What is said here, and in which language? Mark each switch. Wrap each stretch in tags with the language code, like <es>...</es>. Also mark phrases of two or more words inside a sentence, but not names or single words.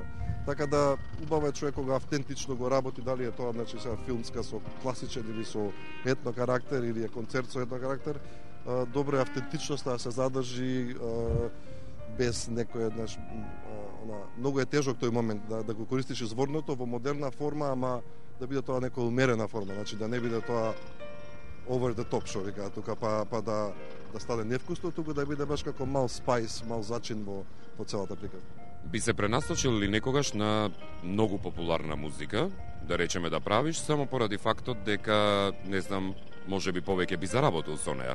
<mk>Така да убаво е човек кога автентично го работи, дали е тоа значи сега филмска со класичен или со етно карактер или е концерт со етно карактер, добро е автентичноста да се задржи без некој многу е тежок тој момент да го користиш изворното во модерна форма, ама да биде тоа некоја умерена форма, значи да не биде тоа</mk> <en>over the top,</en> <mk>што викаат тука, па да стане невкусно, туку да биде баш како мал спајс, мал зачин во целата приказна. Би се пренасочил ли некогаш на многу популарна музика, да речеме да правиш, само поради фактот дека, не знам, може би повеќе би заработил со неа?</mk>